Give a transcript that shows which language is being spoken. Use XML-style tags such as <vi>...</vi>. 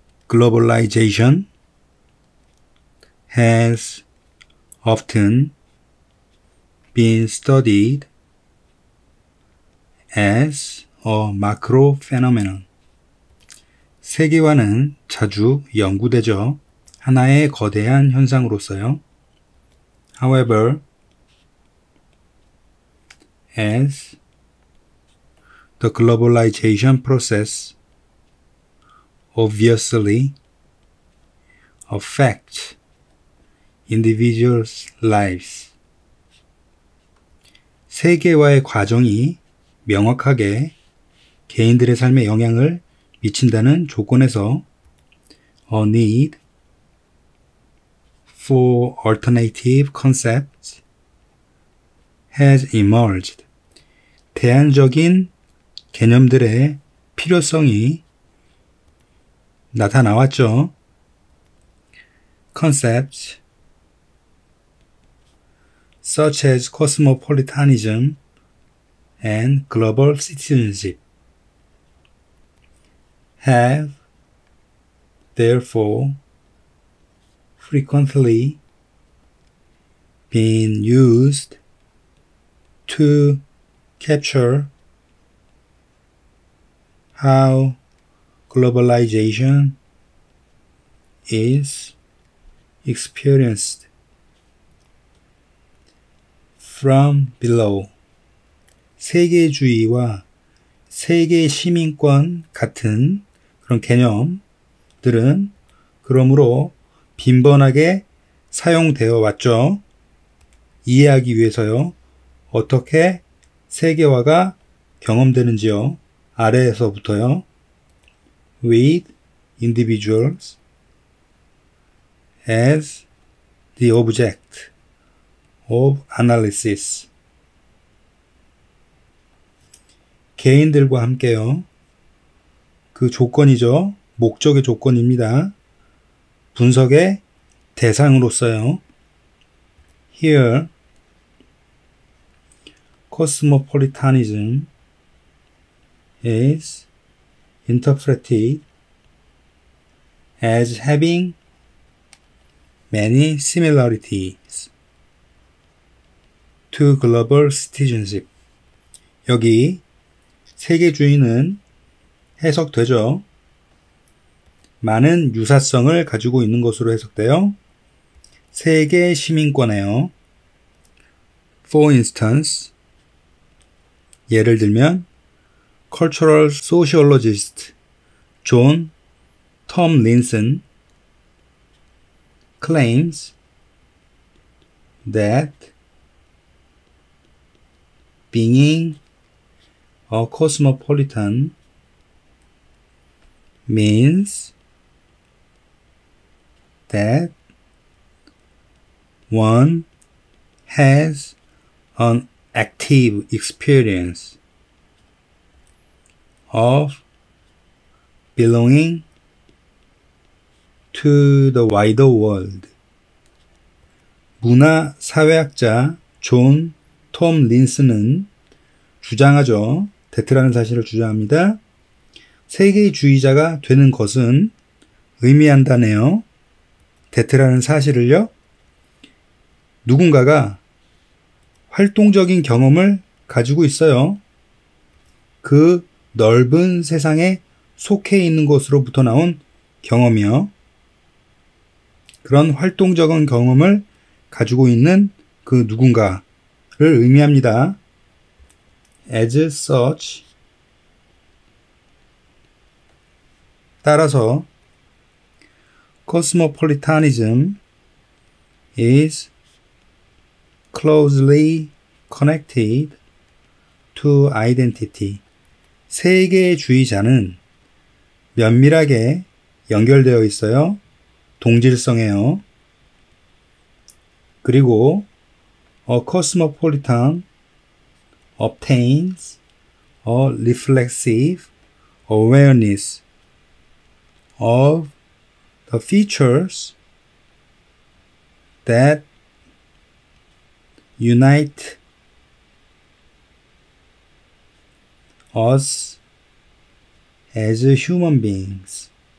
<en>Globalization has often been studied as a macro phenomenon.</en> <ko>세계화는 자주 연구되죠. 하나의 거대한 현상으로서요.</ko> <en>However, as the globalization process obviously affects individuals' lives.</en> <ko>세계화의 과정이 명확하게 개인들의 삶에 영향을 미친다는 조건에서</ko> <en>a need for alternative concepts has emerged.</en> <ko>대안적인 개념들의 필요성이 나타나왔죠.</ko> <en>Concepts such as cosmopolitanism and global citizenship have therefore frequently been used to capture how globalization is experienced from below.</en> <ko>세계주의와 세계 시민권 같은 그런 개념들은 그러므로 빈번하게 사용되어 왔죠. 이해하기 위해서요. 어떻게 세계화가 경험되는지요. 아래에서부터요.</ko> <en>with individuals as the object of analysis.</en> <ko>개인들과 함께요. 그 조건이죠. 목적의 조건입니다. 분석의 대상으로서요.</ko> <en>Here, cosmopolitanism is interpreted as having many similarities to global citizenship.</en> <ko>여기 세계주의는 해석되죠. 많은 유사성을 가지고 있는 것으로 해석돼요. 세계 시민권에요.</ko> <en>For instance,</en> <ko>예를 들면</ko> <en>cultural sociologist 존 톰린슨 claims that being a cosmopolitan means that one has an active experience of belonging to the wider world.</en> <ko>문화 사회학자 존 톰 린슨은 주장하죠. 데트라는 사실을 주장합니다. 세계주의자가 되는 것은 의미한다네요. 데트라는 사실을요. 누군가가 활동적인 경험을 가지고 있어요. 그 넓은 세상에 속해 있는 것으로부터 나온 경험이요. 그런 활동적인 경험을 가지고 있는 그 누군가를 의미합니다.</ko> <en>As such,</en> <ko>따라서</ko> <en>cosmopolitanism is closely connected to identity.</en> <ko>세계주의자는 면밀하게 연결되어 있어요. 동질성에요. 그리고</ko> <en>a cosmopolitan obtains a reflexive awareness of the features that unite us as human beings.</en>